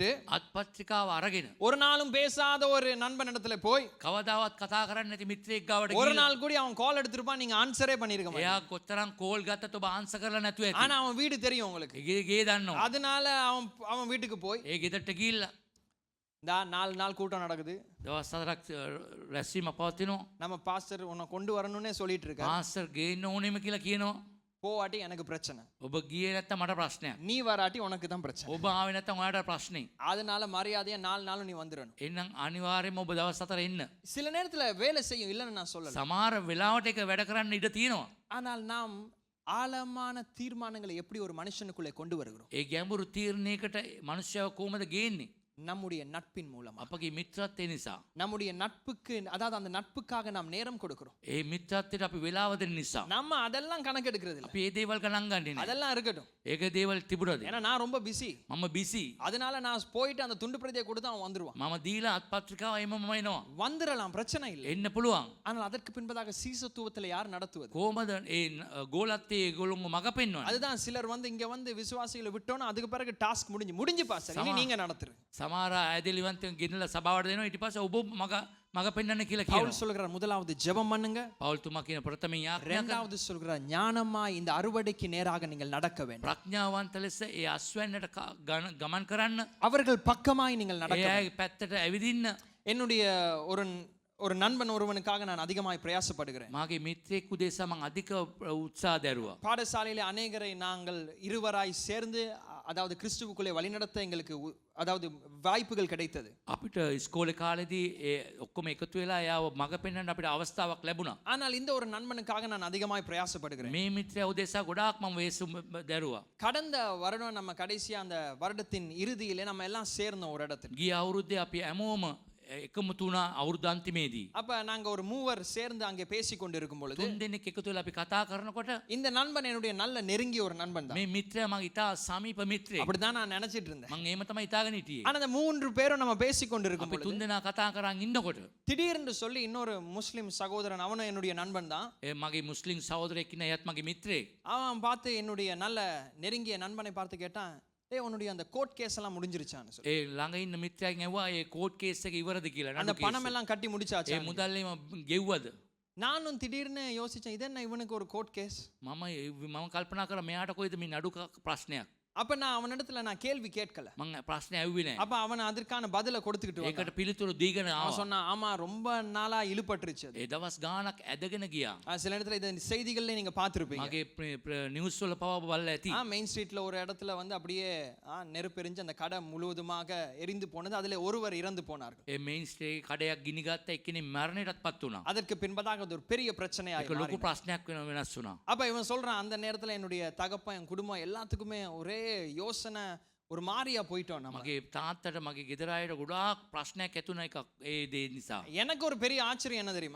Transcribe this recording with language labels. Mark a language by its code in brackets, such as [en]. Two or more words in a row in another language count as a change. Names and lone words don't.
[si] අත්පත්‍රිකාව අරගෙන [ta] ஒரு நாளும் பேசாத ஒரு நண்பன் இடத்துல போய் [si] කවදාවත් කතා කරන්නේ නැති මිත්‍රයෙක් ගාවට [ta] ஒரு [si] ගිහින් [ta] நாள் கூட அவன் கால் எடுத்திருப்பான், நீங்க ஆன்சரே பண்ணிருக்க மாட்டீங்க. [si] එයා කොතරම් කෝල් ගත්තත් ඔබ ආන්සර් කරලා නැතුව ඇති. [ta] ஆனா அவன் வீடு தெரியும் உங்களுக்கு. [si] ගේ දන්නවා. [ta] அதனால அவன் வீட்டுக்கு போய் [si] ඒ ගෙදරට ගිහිල්ලා [ta] இந்த 4 நாள் கூட்டம் நடக்குது, [si] දවස් 4ක් රැස්වීම පවතිනවා. [ta] நம்ம பாஸ்டர் உன்னை கொண்டு வரணும்னே சொல்லிட்டு இருக்காரு. [si] පාස්ටර් ගේන්න ඕනෙම කියලා කියනවා. [ta] போவாட்டி எனக்கு பிரச்சனை, [si] ඔබ ගියේ නැත්තම් මට ප්‍රශ්නයක්. [ta] நீ வராட்டி உனக்கு தான் பிரச்சனை. [si] ඔබ ආවේ නැත්තම් ඔයාට ප්‍රශ්නේ. [ta] அதனால மரியாதையா 4 நாளும் நீ வந்துடணும். [si] එහෙනම් අනිවාර්යයෙන්ම ඔබ දවස් 4 එන්න. [ta] சில நேரத்துல வேலை செய்யும், இல்லைன்னு நான் சொல்லல. [si] සමහර වෙලාවට එක වැඩ කරන්න ඉඩ තියෙනවා. [ta] ஆனால் நாம் ஆழமான தீர்மானங்களை எப்படி ஒரு மனுஷனுக்குள்ளே கொண்டு வருகிறோம்? [si] ඒ ගැඹුරු තීරණයකට මනුෂ්‍යව කොහොමද ගේන්නේ? [ta] நம்முடைய நட்பின் மூலமா. [si] අපගේ මිත්‍රත්වය නිසා. [ta] நம்முடைய நட்புக்கு, அதாவது அந்த நட்புக்காக நாம் நேரம் கொடுக்கிறோம். [si] ඒ මිත්‍රත්වයට අපි වෙලාව දෙන්න නිසා. [ta] நம்ம அதெல்லாம் கணக்கெடுக்கிறது இல்ல. [si] අපි ඒ දේවල් ගණන් ගන්නේ නැහැ. [ta] அதெல்லாம் இருக்கட்டும். [si] ඒක දේවල් තිබුණද? [ta] ஏன்னா நான் ரொம்ப பிஸி. [si] මම බිසි. [ta] அதனால நான் போயிட்டு அந்த துண்டு பிரதியை கொடுத்து அவன் வந்துருவான். [si] මම දීලා අත්පත්‍රිකාව එමම එනවා. [ta] வந்துடலாம், பிரச்சனை இல்லை. [si] එන්න පුළුවන්. [ta] ஆனால் அதற்கு பின்பதாக சீசத்துவத்தில் யார் நடத்துவது? [si] කොහොමද ඒ ගෝලත්තේ ඒගොල්ලෝ මග පෙන්වන්නේ? [ta] அதுதான் சிலர் வந்து இங்க வந்து விசுவாசிகளை விட்டோன்னா அதுக்கு பிறகு டாஸ்க் முடிஞ்சு பாஸ்டர், இனி நீங்க நடத்துரு. [si] සමහර ඇදලිවන්තයන් ගෙනලා සභාවට දෙනවා. ඊට පස්සේ ඔබ මග පෙන්වන්න කියලා [ta] பவுல் [si] කියනවා. [ta] சொல்கிறார், முதலாவது ஜெபம் பண்ணுங்க. [si] පෞල්තුමා කියන ප්‍රථම යාඥා කරනවා. [ta] இரண்டாவது சொல்கிறார், ஞானமாய் இந்த அறுவடைக்கு நேராக நீங்கள் நடக்க வேண்டும். [si] ප්‍රඥාවන්ත ලෙස ඒ අස්වැන්නට ගමන් කරන්න. [ta] அவர்கள் பக்கமாய் நீங்கள் நடக்க [si] ඒ [ta] வேண்டும். [si] අය පැත්තට ඇවිදින්න. [ta] என்னுடைய ஒரு நண்பன் ஒருவனுக்காக நான் அதிகமாய் பிரயாசப்படுகிறேன். [si] මාගේ මිත්‍රයෙක් උදෙසා මම අධික උත්සාහ දැරුවා. [ta] பாடசாலையிலே அநேகரை நாங்கள் இருவராய் சேர்ந்து, அதாவது கிறிஸ்துவுக்குள்ளே வழிநடத்த எங்களுக்கு அதாவது வாய்ப்புகள் கிடைத்தது. [si] අපිට ඉස්කෝලේ කාලේදී ඒ ඔක්කොම එකතු වෙලා එයාව මග පෙන්වන්න අපිට අවස්ථාවක් ලැබුණා. [ta] ஆனால் இந்த ஒரு நண்பனுக்காக நான் அதிகமாய் பிரயாசப்படுகிறேன். [si] මේ මිත්‍රයා උදෙසා ගොඩාක් මම වේසු දැරුවා. [ta] கடந்த வருடம் நம்ம கடைசியா அந்த வருடத்தின் இறுதியிலே நம்ம எல்லாம் சேர்ந்தோம் ஒரு இடத்துல. [si] ගිය අවුරුද්දේ අපි හැමෝම එකමුතු වුණා අවුරුදු අන්තිමේදී. [ta] அப்ப நாங்க ஒரு மூவர் சேர்ந்து அங்கே பேசிக் கொண்டிருக்கும் பொழுது, [si] තුන් දෙනෙක් එකතු වෙලා අපි කතා කරනකොට [ta] இந்த நண்பன் என்னுடைய நல்ல நெருங்கிய ஒரு நண்பன் தான். [si] මේ මිත්‍රයා මගේ ඉතා සමීප මිත්‍රයෙක්. [ta] அப்படிதான் நான் நினைச்சிட்டு இருந்தேன். [si] මම එහෙම තමයි හිතාගෙන හිටියේ. [ta] ஆனா அந்த 3 பேரும் நம்ம பேசிக் கொண்டிருக்கும் [si] අපි [ta] பொழுது [si] තුන් දෙනා කතා කරන් ඉන්නකොට [ta] திடீர்னு சொல்லி இன்னொரு முஸ்லிம் சகோதரன், அவனும் என்னுடைய நண்பன் தான், [si] ඒ මගේ මුස්ලිම් සහෝදරයෙක් ඉන්න එයත් මගේ මිත්‍රයෙක්. [ta] அவன் பார்த்து என்னுடைய நல்ல நெருங்கிய நண்பனை பார்த்து கேட்டான், ஏய் உன்னுடைய அந்த [en] court case [ta] எல்லாம் முடிஞ்சிருச்சான்னு சொல்லி. [si] ඒ ළඟ ඉන්න මිත්‍රයාගෙන් ඇහුවා ඒ [en] court case [si] එක ඉවරද කියලා. [ta] அந்த [si] නඩු [ta] பணம் [si] කේස්. [ta] எல்லாம் கட்டி முடிச்சாச்சா? [si] ඒ මුදල් එම ගෙව්වද? [ta] நானும் திடீர்னு யோசிச்சேன், இது என்ன இவனுக்கு ஒரு [en] court case? [si] මම කල්පනා කරා මෙයාට කොයිද මේ නඩු ප්‍රශ්නයක්. [ta] அப்ப நான் அவனிடத்துல நான் கேள்வி கேட்கல. [si] මම ප්‍රශ්නේ ඇහුවේ නැහැ. [ta] அப்ப அவன் அதற்கான பதில கொடுத்துக்கிட்டு வந்தான். [si] ඒකට පිළිතුරු දීගෙන [ta] அவன் [si] ආවා. [ta] சொன்னான், ஆமா ரொம்ப நாளா இழுபட்டுருச்சு அது. [si] ඒ දවස් ගාණක් ඇදගෙන ගියා. [ta] சில இடத்துல இந்த செய்திகள்ல நீங்க பார்த்திருப்பீங்க. [si] මගේ නිවුස් වල පවා බලලා ඇති. [ta] மெயின் ஸ்ட்ரீட்ல ஒரு இடத்துல வந்து அப்படியே நெருப்பெரிஞ்சு அந்த கடை முழுவதுமாக எரிந்து போனது, அதுல ஒருவர் இறந்து போனார்கள். [si] ඒ මේන් ස්ට්‍රී කඩයක් ගිනි ගත්ත එක්කෙනෙක් මරණයටත් පත් වුණා. [ta] அதற்கு பின்பதாக அது ஒரு பெரிய பிரச்சனையாகி [si] ඒක ලොකු [ta] மாறினது. [si] ප්‍රශ්නයක් වෙනස් වුණා. [ta] அப்ப இவன் சொல்றான், அந்த நேரத்துல என்னுடைய தகப்பன், என் குடும்பம் எல்லாத்துக்குமே ஒரே யோசனை, ஒரு மாறியா போயிட்டோம் நம்ம. [si] මගේ තාත්තට මගේ ගෙදර අයට ගොඩාක් ප්‍රශ්නයක් ඇතුණ එකක් ඒ දේ නිසා. [ta] எனக்கு ஒரு பெரிய ஆச்சரியம் என்ன தெரியுமா?